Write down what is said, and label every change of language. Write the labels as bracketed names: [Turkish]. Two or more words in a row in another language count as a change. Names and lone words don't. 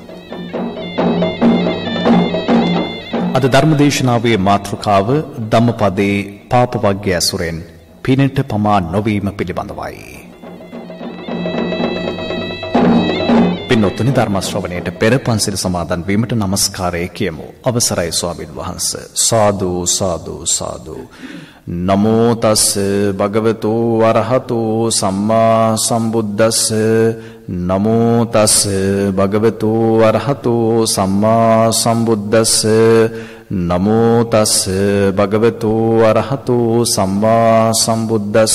[Sinhala] අද ධර්මදේශනාවේ මාතෘකාව ධම්මපදයේ පාප වග්ගය ඇසුරෙන් පිනට පමා නොවීම පිළිබඳවයි. පින්වත්නි, ධර්ම ශ්‍රවණයට පෙර පන්සිල් සමාදන් වීමට নমස්කාරය කියමු. අවසරයි ස්වාමින් වහන්සේ. සාදු සාදු සාදු. [Pali] නමෝ තස් භගවතු වරහතෝ සම්මා සම්බුද්දස්ස. නමෝ තස් භගවතු වරහතෝ සම්මා සම්බුද්දස්ස. නමෝ තස් භගවතු වරහතෝ සම්මා සම්බුද්දස්ස.